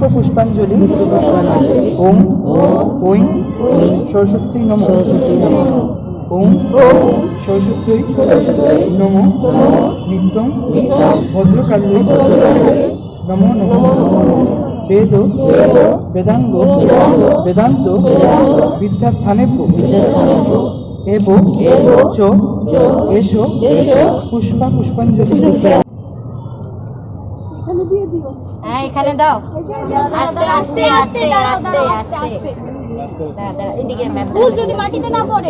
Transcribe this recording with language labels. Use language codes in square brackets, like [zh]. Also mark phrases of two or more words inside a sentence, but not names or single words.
[sa] পুষ্পাঞ্জলি ওম ঐং সরস্বত্যৈ নমঃ ওম সরস্বত্যৈ নমঃ নিত্যং ভদ্রকাল্যৈ নমো নমঃ বেদ বেদাঙ্গ বেদান্ত বিদ্যাস্থানেভ্য এব চ এষো পুষ্পা পুষ্পাঞ্জলি। [bn] হ্যাঁ এখানে দাও আস্তে আস্তে আস্তে আস্তে আস্তে এদিকে ম্যাম ফুল যদি মাটিতে না পড়ে